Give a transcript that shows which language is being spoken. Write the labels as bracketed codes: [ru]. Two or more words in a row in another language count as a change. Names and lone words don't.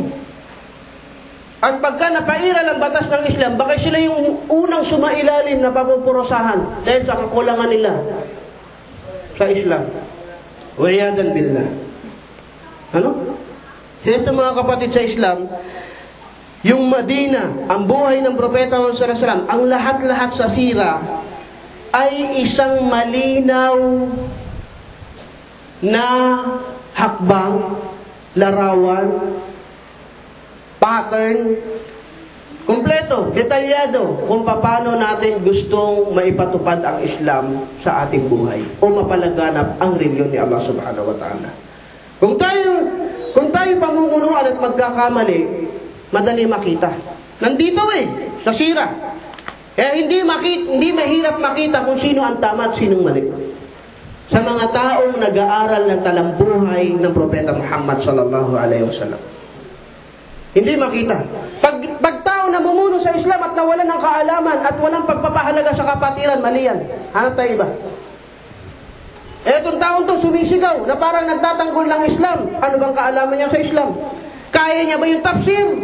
[tl] At pagka napairal ang batas ng Islam, baka sila yung unang sumailalim na papupurusahan dahil sa kakulangan nila sa Islam. [ar] والعياذ بالله. [tl] Ano? Ito mga kapatid sa Islam, yung Madina, ang buhay ng Propeta Muhammad [ar] صلى الله عليه وسلم, [tl] ang lahat-lahat sa sira ay isang malinaw na hakbang, larawan, pattern, kumpleto, detalyado kung paano natin gustong maipatupad ang Islam sa ating buhay o mapalaganap ang reliyon ni Allah [ar] سبحانه وتعالى. [tl] Kung tayo pamumunuan at magkakamali, madali makita. Nandito sa sira. Kaya hindi mahirap makita kung sino ang tama at sinong mali. Sa mga taong nag-aaral ng talambuhay ng Propeta Muhammad [ar] صلى الله عليه وسلم. [tl] Hindi makita. Pag tao taong namumuno sa Islam at nawalan ng kaalaman at walang pagpapahalaga sa kapatiran, mali yan. Hanap tayo iba. Etong taong to sumisigaw na parang nagtatanggol ng Islam. Ano bang kaalaman niya sa Islam? Kaya niya ba yung tafsir?